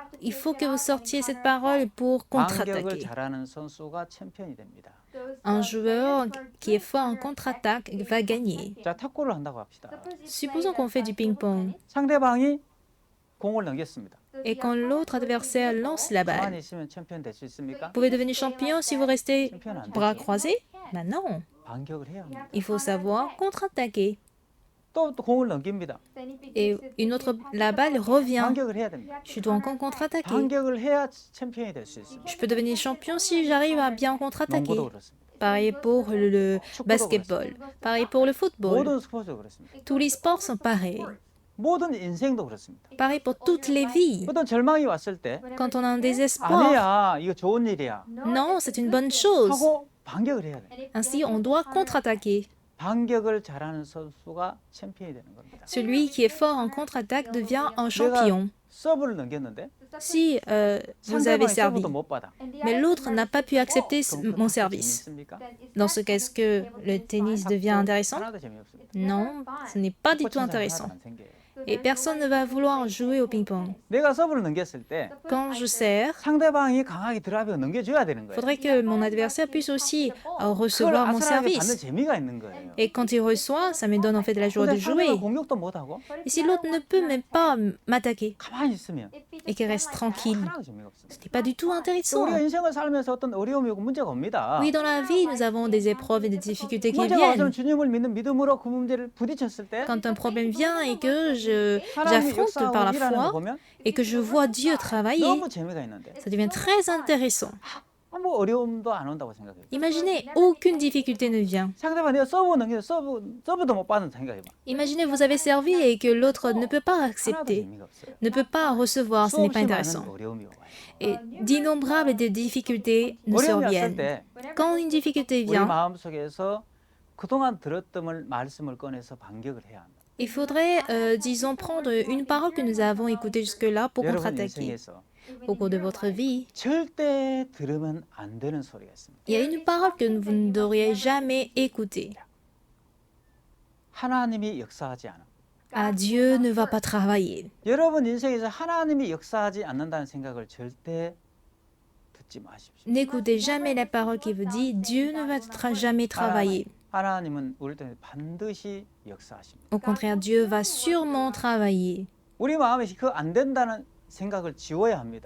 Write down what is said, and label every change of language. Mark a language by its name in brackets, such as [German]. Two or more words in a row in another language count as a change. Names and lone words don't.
[French] Il faut que vous sortiez cette parole pour [Korean] 반격을 [French] contre-attaquer. [Korean] 잘하는 선수가 챔피언이 됩니다. [French] Un joueur qui est fort en contre-attaque va gagner. [Korean] 자, 탁구를 한다고 합시다. [French] Supposons qu'on fait du ping-pong [Korean] 상대방이 공을 넘겼습니다. [French] et quand l'autre adversaire lance la balle. [Korean] 가만히 있으면 챔피언 될 수 있습니까? [French] Vous pouvez devenir champion si vous restez [Korean] 챔피언 안 [French] bras [Korean] 되죠. [French] croisés? Ben non, [Korean] 반격을 해야 합니다. [French] il faut savoir contre-attaquer. [Korean] 또 공을 넘깁니다. [French] Et la balle revient. [Korean] 반격을 해야 됩니다. [French] Je dois encore contre-attaquer. [Korean] 반격을 해야 챔피언이 될 수 있습니다. [French] Je peux devenir champion si j'arrive à bien contre-attaquer. [Korean] 농구도 그렇습니다. [French] Pareil pour le basketball. Pareil pour le football. [Korean] 모든 스포츠도 그렇습니다. [French] Tous les sports sont pareils. [Korean] 모든 인생도 그렇습니다. [French] Pareil pour toutes les vies. [Korean] 어떤 절망이 왔을 때 [French] Quand on a un désespoir, [Korean] 아니야 이거 좋은 일이야 [French] non, c'est une bonne chose. [Korean] 하고 반격을 해야 돼. [French] Ainsi, on doit contre-attaquer. [Korean] 반격을 잘하는 선수가 챔피언이 되는 겁니다. [French] Celui qui est fort en contre-attaque devient un champion. [Korean] 서브를 넘겼는데 [French] Si vous avez [Korean] 상대방이 [French] servi, [Korean] 서브도 못 받아. [French] mais l'autre n'a pas pu accepter [Korean] 그럼 [French] mon [Korean] 그 [French] service. [Korean] 재밌습니까? [French] Dans ce cas, est-ce que le tennis devient intéressant? [Korean] 하나도 재미없습니다. [French] Non, ce n'est pas du tout [Korean] 스포츠는 [French] intéressant. [Korean] 하나도 안 생겨요. [French] Et personne ne va vouloir jouer au ping-pong. [Korean] 내가 서브를 넘겼을 때 [French] Quand je sers, [Korean] 상대방이 강하게 드라이브가 넘겨줘야 되는 거예요. [French] faudrait que mon adversaire puisse aussi [Korean] 그걸 [French] recevoir mon [Korean] 아슬하게 받는 [French] service. [Korean] 재미가 있는 거예요. [French] Et quand il reçoit, ça me donne en fait la joie [Korean] 근데 [French] de [Korean] 상대가 [French] jouer. [Korean] 공격도 못하고 [French] Et si l'autre ne peut même pas m'attaquer [Korean] 가만히 있으면 [French] et qu'il reste tranquille, [Korean] 하나도 재미가 없어요. [French] ce n'est pas du tout intéressant. [Korean] 우리가 인생을 살면서 어떤 어려움이 오고 문제가 옵니다. [French] Oui, dans la vie, nous avons des épreuves et des difficultés qui [Korean] 문제가 와서는 [French] viennent. [Korean] 주님을 믿는 믿음으로 그 문제를 부딪혔을 때 [French] Quand un problème vient et que [Korean] 하나님이 [French] j'affronte par la [Korean] 역사하고 일하는 거 [French] foi [Korean] 보면 [French] et que je vois Dieu travailler, [Korean] 너무 재미가 있는데 [French] ça devient très intéressant. [Korean] 뭐 어려움도 안 온다고 생각해요. [French] Imaginez, aucune difficulté ne vient. [Korean] 상대방 내가 서브 넘겨 서브도 못 받는 생각해봐. [French] Imaginez, vous avez servi et que l'autre ne peut pas [Korean] 하나도 [French] accepter, [Korean] 재미가 없어요. [French] ne peut pas recevoir, ce n'est pas [Korean] 수없이 [French] intéressant. [Korean] 많은 어려움이 와요. [French] Et d'innombrables des difficultés nous [Korean] 어려움이 왔을 [French] surviennent. [Korean] 때 [French] Quand une difficulté [Korean] 우리 [French] vient, [Korean] 마음 속에서 그동안 들었던 말씀을 꺼내서 반격을 해야 한다. [French] il faudrait, disons, prendre une parole que nous avons écoutée jusque-là pour [Korean] 여러분 [French] contre-attaquer. [Korean] 인생에서 [French] Au cours de votre vie, [Korean] 절대 들으면 안 되는 소리가 있습니다. [French] il y a une parole que vous ne devriez jamais écouter. [Korean] 하나님이 역사하지 않아. [French] Ah, Dieu ne va pas travailler. [Korean] 여러분 인생에서 하나님이 역사하지 않는다는 생각을 절대 듣지 마십시오. [French] N'écoutez jamais la parole qui vous dit Dieu ne va jamais travailler. [Korean] 하나님은 우리 때문에 반드시 역사하십니다. [French] Au contraire, Dieu va sûrement travailler. [Korean] 우리 마음에 그 안 된다는 생각을 지워야 합니다.